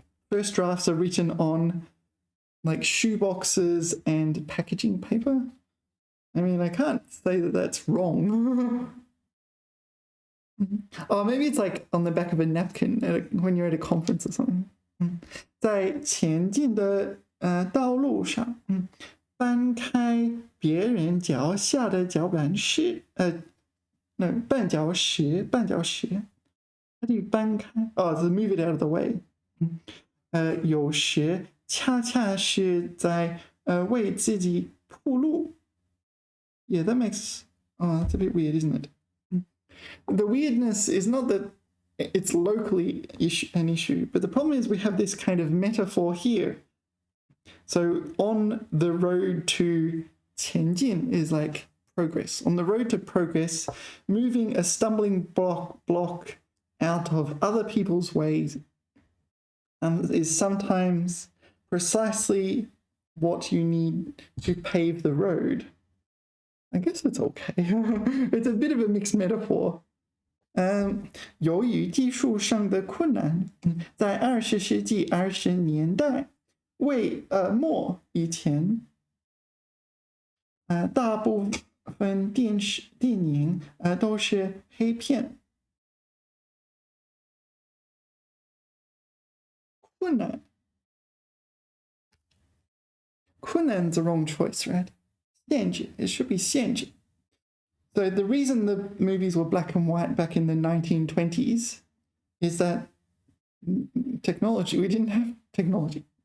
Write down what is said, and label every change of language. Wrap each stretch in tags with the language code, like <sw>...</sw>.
<en>First drafts are written on like shoe boxes and packaging paper. I mean, I can't say that that's wrong. Oh, maybe it's like on the back of a napkin when you're at a conference or something.</en> <zh>在前进的道路上，搬开别人脚下的脚板石，绊脚石。</zh> <en>How do you 搬开？ Oh, to move it out of the way.</en> <zh>有时恰恰是在为自己铺路。</zh> <en>Yeah, that makes that's a bit weird, isn't it? The weirdness is not that it's locally an issue, but the problem is we have this kind of metaphor here. So on the road to 前进 is like progress. On the road to progress, moving a stumbling block out of other people's ways is sometimes precisely what you need to pave the road. I guess it's okay. It's a bit of a mixed metaphor.</en> <zh>由于技术上的困难，在20世纪20年代末以前，大部分电影都是黑片。</zh> <en>困难 is the wrong choice, right? 限制 it should be 限制。 So the reason the movies were black and white back in the 1920s is that technology, we didn't have technology.</en>